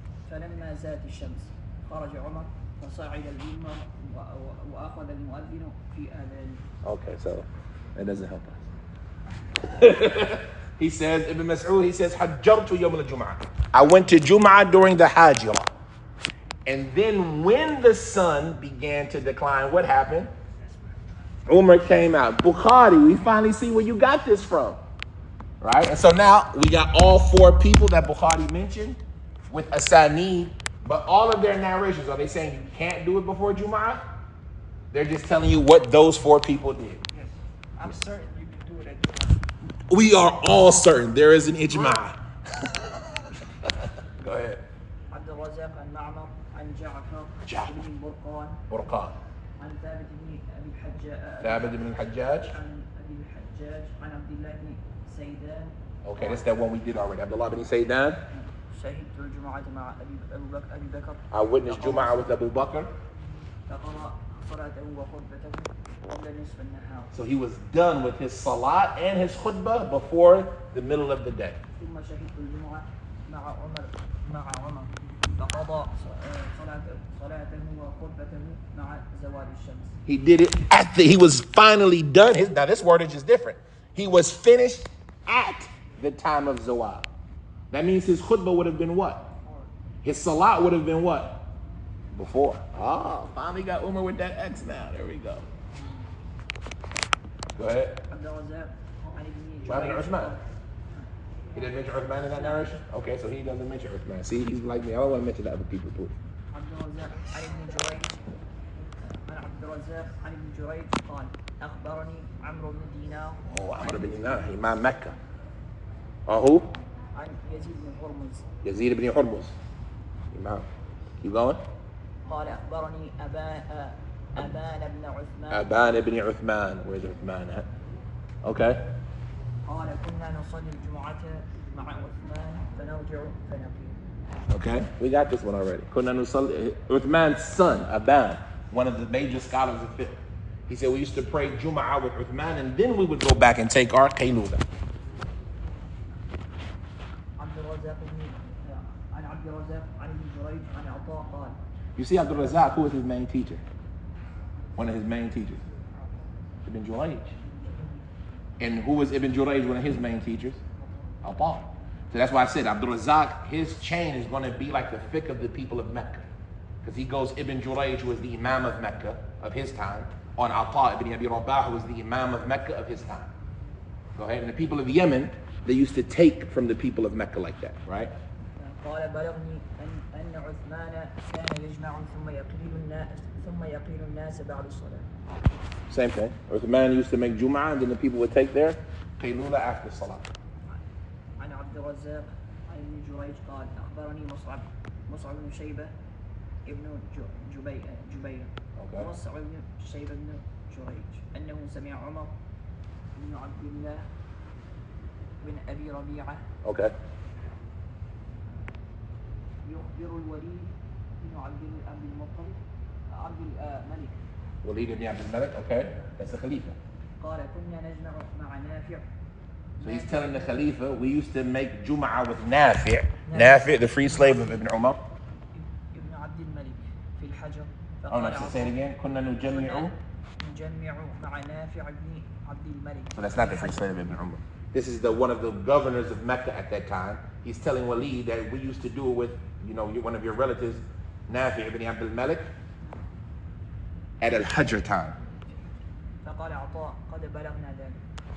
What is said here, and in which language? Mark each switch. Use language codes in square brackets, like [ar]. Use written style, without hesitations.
[ar] فلما زالت الشمس خرج عمر فصعد المنبر وأخذ المؤذن في آذانه. [en] Okay, so that doesn't help us. He says, Ibn Mas'ud, he says, [ar] Hajjartu Yawm al-Jum'ah. [en] I went to Jum'ah during the Hajjirah. And then when the sun began to decline, what happened? Umar came out. Bukhari, we finally see where you got this from. Right? And so now we got all four people that Bukhari mentioned with asanid, but all of their narrations, are they saying you can't do it before Jum'ah? They're just telling you what those four people did. Yes. I'm certain you can do it at Jum'ah. We are all certain there is an ijma'. Go ahead. [ar] عبد الرزاق عن معمر عن جعفر. بن برقان [en] Burqan. [ar] عن ثابت بن أبي الحجاج [en] Thabit ibn al-Hajjaj. [ar] عن أبي الحجاج عن عبد الله بن سيدان [en] Okay, that's that one we did already. Abdullah ibn Sayyidan. [ar] شهدت الجمعة مع أبي بكر [en] I witnessed Jum'ah with Abu Bakr. [ar] فقرأ صلاته وخطبته قبل نصف النهار [en] So he was done with his salat and his khutbah before the middle of the day. [ar] ثم شهدت الجمعة مع عمر فقضى صلاته وخطبته مع زوال الشمس. [en] He did it he was finally done. Now this wordage is different. He was finished at the time of Zawal. That means his khutbah would have been what? His salat would have been what? Before. Ah, finally got Umar with that X now. There we go. Go ahead. [ar] عبد الرزاق عن ابن [en] What happened to [ar] جريج [en] Uthman? He didn't mention Uthman in that narration? Okay, so he doesn't mention Uthman. See, he's like me. I don't want to mention the other people too. [ar] عبد الرزاق عن ابن جريج عن عبد الرزاق عن ابن جريج قال أخبرني عمرو بن دينار [en] Oh, Amr ibn Dinar, Imam Mecca. Who? [ar] عن يزيد بن هرمز [en] Yazid ibn Hurmuz. Imam. Keep going. [ar] قال أخبرني أبان بن عثمان [en] Aban ibn Uthman. Where's Uthman at? Okay. [ar] قال كنا نصلي الجمعة مع عثمان فنرجع فنقيم. [en] Okay. We got this one already. [ar] Kunna nusalli. [en] Uthman's son, Aban, one of the major scholars of fiqh. He said we used to pray Jum'ah with Uthman and then we would go back and take our Qayluda. عبد الرزاق عن عبد الرزاق عن ابن جريج عن عطاء قال You see Abdul Razak, who was his main teacher? One of his main teachers. Ibn Jurayj. And who was Ibn Jurayj, one of his main teachers? Atta. So that's why I said Abdul Razak, his chain is going to be like the fiqh of the people of Mecca. Because he goes Ibn Jurayj, who was the Imam of Mecca of his time, on Atta ibn Abi Rabah, who was the Imam of Mecca of his time. Go ahead. And the people of Yemen, they used to take from the people of Mecca like that, right? [ar] قال بلغني أن عثمان كان يجمع ثم يقيل الناس بعد الصلاة. [en] Same thing. Uthman used to make Jum'ah and then the people would take their Qaylula after Salah. [ar] عن عبد الرزاق عن ابن جريج قال أخبرني مصعب بن شيبة ابن جبير [en] Okay. [ar] مصعب بن شيبة بن جريج أنه سمع عمر بن عبد الله بن أبي ربيعة [en] Okay. [ar] يخبر الوليد بن عبد المطلب الملك. [en] Walid ibn Abdul Malik, okay, that's the Khalifa. قال كنا نجمع مع نافع. So he's telling the Khalifa, we used to make Jum'ah with Nafi'. Nafi', the free slave of Ibn Umar. [ar] ابن عبد الملك في الحجر. [en] Oh, no, so say it again. [ar] كنا نجمع. نجمع مع نافع بن عبد الملك. [en] So that's not the free slave of Ibn Umar. This is one of the governors of Mecca at that time. He's telling Walid that we used to do it with, one of your relatives, Nafi' ibn Abdul Malik, at Al-Hajr time. [ar] فقال عطاء قد بلغنا ذلك.